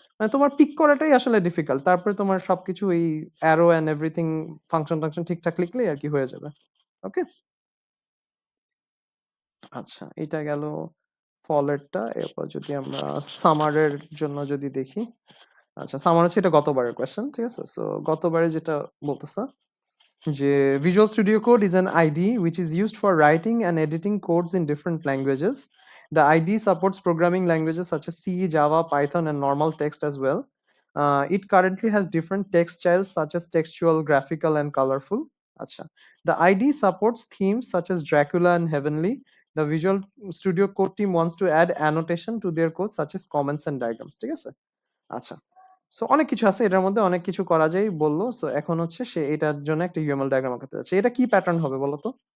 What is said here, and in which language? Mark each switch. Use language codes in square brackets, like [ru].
[bn] মানে তোমার পিক করাটাই আসলে ডিফিকাল্ট, তারপরে তোমার সবকিছু এই অ্যারো এন্ড এভরিথিং ফাংশন টাংশন ঠিকঠাক লিখলেই আর কি হয়ে যাবে। ওকে, আচ্ছা, এটা গেল ফলেরটা। এরপর যদি আমরা সামারের জন্য যদি দেখি, আচ্ছা সামার হচ্ছে এটা গতবারের কোয়েশ্চেন। ঠিক আছে? সো গতবারে যেটা বলতেছে যে [en] Visual Studio Code is an IDE which is used for writing and editing codes in different languages. The IDE supports programming languages such as C, Java, Python, and normal text as well. It currently has different text styles such as textual, graphical, and colorful. Acha. The IDE supports themes such as Dracula and Heavenly. The Visual Studio Code team wants to add annotation to their code such as comments and diagrams. [bn] ঠিক আছে? আচ্ছা, so অনেক কিছু আছে এটার মধ্যে, অনেক কিছু করা যায় বললো। সো এখন হচ্ছে সে এটার জন্য একটা ইউএমএল ডায়াগ্রাম আঁকাতে যাচ্ছে। এটা কি প্যাটার্ন হবে বলো তো?